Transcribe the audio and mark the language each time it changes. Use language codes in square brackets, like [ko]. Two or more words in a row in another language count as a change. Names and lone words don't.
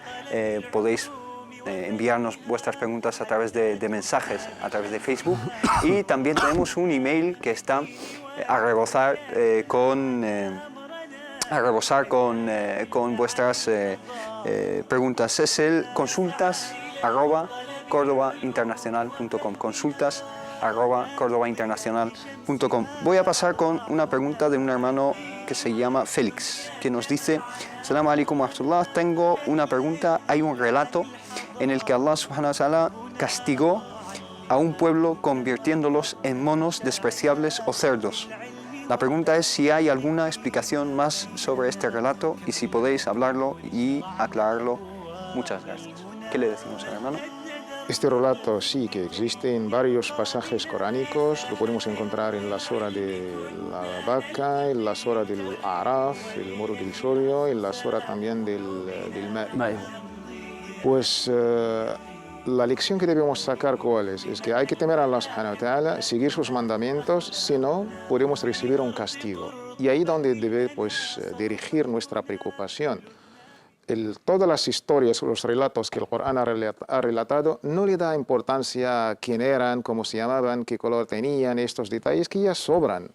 [es] Podéis enviarnos vuestras preguntas a través de mensajes, a través de Facebook, y también tenemos un email que está a rebosar con vuestras preguntas. Es el consultas@cordobainternacional.com. consultas@cordobainternacional.com. Voy a pasar con una pregunta de un hermano que se llama Félix, que nos dice: [ar] السلام عليكم ورحمة الله, [es] tengo una pregunta. Hay un relato en el que Allah [ar] سبحانه وتعالى [es] castigó a un pueblo convirtiéndolos en monos despreciables o cerdos. La pregunta es si hay alguna explicación más sobre este relato y si podéis hablarlo y aclararlo. Muchas gracias. ¿Qué le decimos al hermano? Este relato sí que existe en varios pasajes coránicos, lo podemos encontrar en la sura de la vaca, en la sura del Araf, el moro del Sorio, en la sura también del Ma'idah. Pues la lección que debemos sacar, ¿cuál es? Es que hay que temer a Allah [ar] سبحانه وتعالى, [es] seguir sus mandamientos, si no podemos recibir un castigo. Y ahí donde debe pues dirigir nuestra preocupación. Todas las historias, los relatos que el Corán ha relatado, no le da importancia a quién eran, cómo se llamaban, qué color tenían, estos detalles que ya sobran.